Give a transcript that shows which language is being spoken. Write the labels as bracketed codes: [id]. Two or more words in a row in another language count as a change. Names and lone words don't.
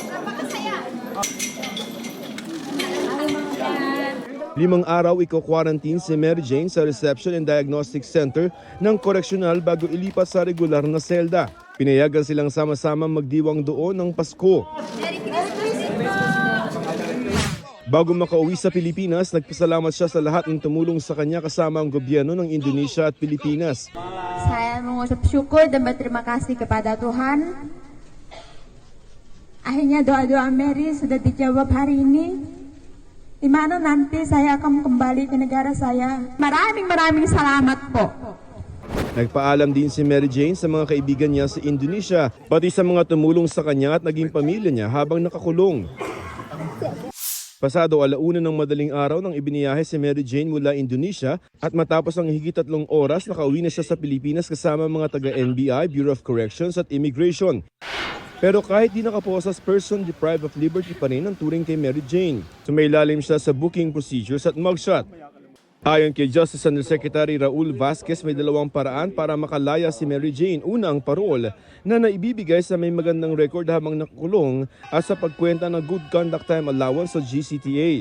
[tl] 5 araw iko-quarantine si Mary Jane sa Reception and Diagnostic Center ng koreksyonal bago ilipat sa regular na selda. Pinayagan silang sama-sama magdiwang doon ng Pasko. Bago makauwi sa Pilipinas, nagpasalamat siya sa lahat ng tumulong sa kanya kasama ang gobyerno ng Indonesia at Pilipinas. [id] Saya mengucap syukur dan berterima kasih kepada Tuhan. Akhirnya doa-doa Mary sudah dijawab hari ini. Di mana nanti saya akan kembali ke negara saya. [tl] Maraming salamat po. Nagpaalam din si Mary Jane sa mga kaibigan niya sa Indonesia, pati sa mga tumulong sa kanya at naging pamilya niya habang nakakulong. Pasado 1:00 ng madaling araw nang ibiniyahe si Mary Jane mula Indonesia at matapos ang higit 3 oras nakauwi na siya sa Pilipinas kasama mga taga-NBI, Bureau of Corrections at Immigration. Pero kahit di nakaposas, [en] person deprived of liberty [tl] pa rin ang turing kay Mary Jane. Sumailalim siya sa [en] booking procedures [tl] at mugshot. Ayon kay Justice Undersecretary Raul Vasquez, may 2 paraan para makalaya si Mary Jane. Una, ang parol na naibibigay sa may magandang record habang nakakulong at sa pagkwenta ng Good Conduct Time Allowance o GCTA.